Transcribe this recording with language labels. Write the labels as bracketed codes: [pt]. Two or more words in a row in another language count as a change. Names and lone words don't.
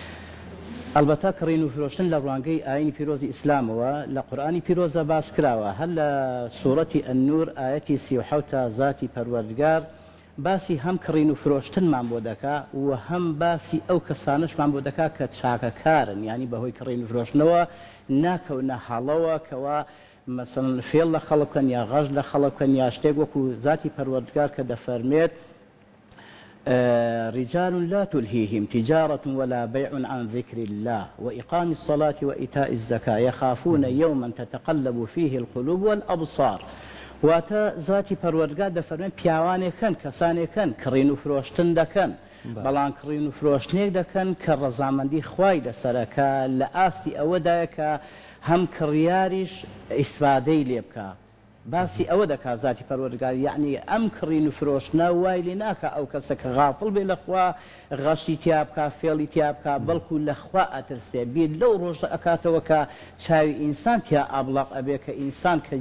[ckb] البته کڕین و فرۆشتن لە ڕوانگەی ئاینی پیرۆزی ئیسلامەوە لە قورئانی پیرۆزە باس کراوە هەر لە سوورەتی ئەننور ئایەتی 37 ذاتی پەروەردگار باسی هەم کڕین و فرۆشتنمان بۆ دەکا و هەم باسی ئەو کەسانشمان بۆ دەکا کە چاکەکارن ینی بەهۆی کڕین و فرۆشتنەوە ناکەونە هەڵەوە کەوا مەسەڵەن فێڵ لە خەڵک بکەن یا غەش لە خەڵک بکەن یا شتێک وەکو ذاتی پەروەردگار کە دەفەرمێت [ar] رجال لا تلهيهم تجارة ولا بيع عن ذكر الله وإقام الصلاة وإيتاء الزكاة يخافون يوما تتقلب فيه القلوب والأبصار [ckb] واتە ذاتی پەروەردگار دەفەرمێن پیاوانێکن کەسانێکن کڕین و فرۆشتن دەکەن بەڵام کڕین و فرۆشتنێک دەکەن کە ڕەزامەندی خوای لەسەرەکە لە ئاستی ئەوەدایە کە هەم کڕیاریش ئیسفادەی لێ بکە باسی ئەوە دەکا ذاتی پەروەردگار یعنی ئەم کڕین و فرۆشتنە وای لێ ناکە ئەو کەسە کە غافڵ بێ لەخوا غەشی تیا بکە فێڵی تیا بکە بەڵکو لەخوا ئەترسێ بیر لەو ڕۆژە ئەکاتەوە کە چاوی ئینسان تیا ئابڵاق ئەبێ کە ئینسان کە